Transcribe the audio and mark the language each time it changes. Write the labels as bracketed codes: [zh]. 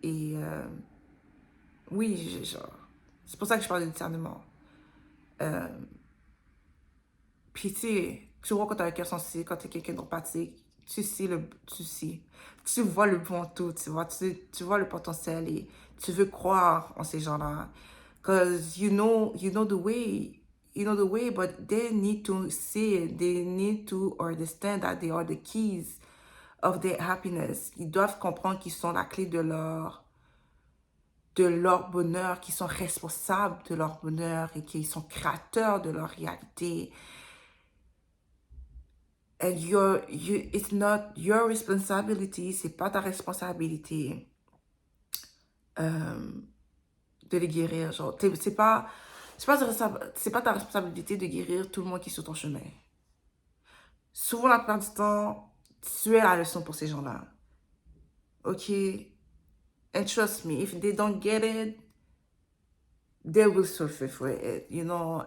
[fr] Et oui, genre, c'est pour ça que je parle de discernement. Euh, Puis tu vois quand t'as un cœur sensible, quand t'es quelqu'un d'empathique, tu sais. Tu vois le bon tout, tu vois le potentiel et tu veux croire en ces gens-là. [en] Because you know the way, but they need to see it. They need to understand that they are the keys of their happiness. [fr] Ils doivent comprendre qu'ils sont la clé de leur bonheur, qu'ils sont responsables de leur bonheur et qu'ils sont créateurs de leur réalité. [en] And it's not your responsibility, [fr] c'est pas ta responsabilité euh, de les guérir. Genre, c'est pas ta responsabilité de guérir tout le monde qui est sur ton chemin. Souvent, la plupart du temps, tu es la leçon pour ces gens-là. Ok? [en] And trust me, if they don't get it, they will suffer for it, you know?